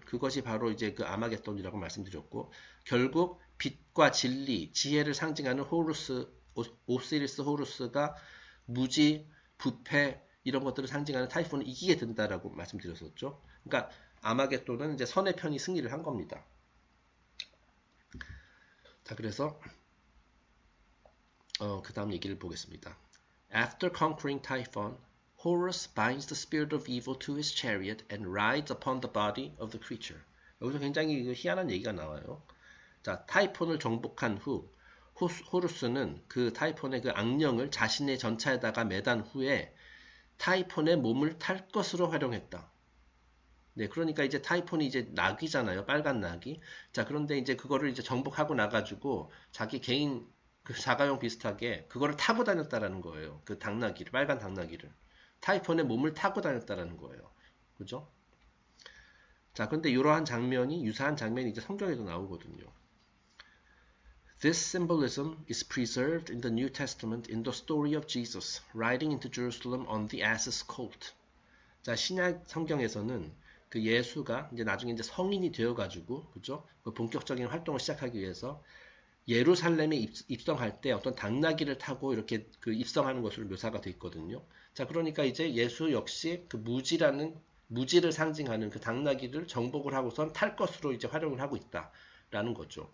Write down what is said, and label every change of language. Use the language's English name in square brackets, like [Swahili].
[Korean] 그것이 바로 이제 그 아마겟돈이라고 말씀드렸고, 결국 빛과 진리, 지혜를 상징하는 오시리스 호루스가 무지, 부패 이런 것들을 상징하는 타이폰을 이기게 된다라고 말씀드렸었죠. 그러니까 아마겟돈은 이제 선의 편이 승리를 한 겁니다. 자, 그래서 그 다음 얘기를 보겠습니다. [English] After conquering Typhon, Horus binds the spirit of evil to his chariot and rides upon the body of the creature. [Korean] 여기서 굉장히 희한한 얘기가 나와요. 자, 타이폰을 정복한 후 호루스는 그 타이폰의 그 악령을 자신의 전차에다가 매단 후에 타이폰의 몸을 탈 것으로 활용했다. 네, 그러니까 이제 타이폰이 이제 낙이잖아요. 빨간 낙이. 자, 그런데 이제 그거를 이제 정복하고 나가지고 자기 개인 그 자가용 비슷하게 그거를 타고 다녔다라는 거예요. 그 당나귀를, 빨간 당나귀를. 타이폰의 몸을 타고 다녔다라는 거예요. 그죠? 자, 근데 이러한 장면이, 유사한 장면이 이제 성경에도 나오거든요. [English] This symbolism is preserved in the New Testament in the story of Jesus riding into Jerusalem on the ass's colt. [Korean] 자, 신약 성경에서는 그 예수가 이제 나중에 이제 성인이 되어가지고, 그죠? 그 본격적인 활동을 시작하기 위해서 예루살렘에 입성할 때 어떤 당나귀를 타고 이렇게 그 입성하는 것으로 묘사가 되어 있거든요. 자, 그러니까 이제 예수 역시 그 무지를 상징하는 그 당나귀를 정복을 하고선 탈 것으로 이제 활용을 하고 있다라는 거죠.